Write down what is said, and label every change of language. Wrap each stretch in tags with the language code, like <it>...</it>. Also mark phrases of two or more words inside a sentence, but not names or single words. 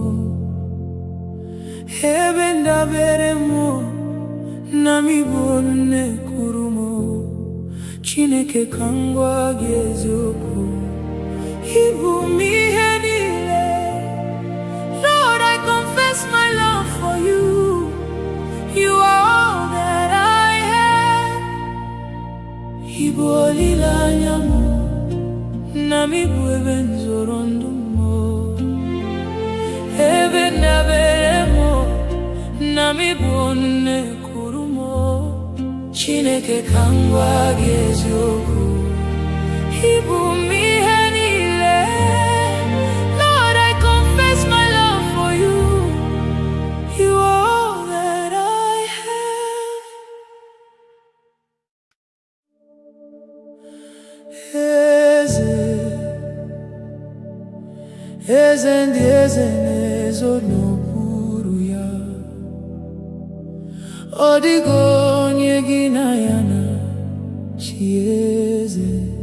<ig>ebe ndabere m, na m bụ olu na-ekwuru m. Chineke ka m gwa gị eziokwu, ị bụ m ihe niile.</ig> <en>my love for you. You are all that I have.</en> <ig>Ibu olileanya m, nami bụ ebe nzọrọ ndụ m, ebe ndabere m, nami bụ onye kuru m. Chineke ka m gwa gị eziokwu, ịbụ m ihe niile.</ig> <en>Lord, I confess my love for you. You are all that I have.</en> <ig>Eze ndị eze na-ezo n'okpuru ya. Ọ dịghị onye gị na ya na-achị eze.</ig>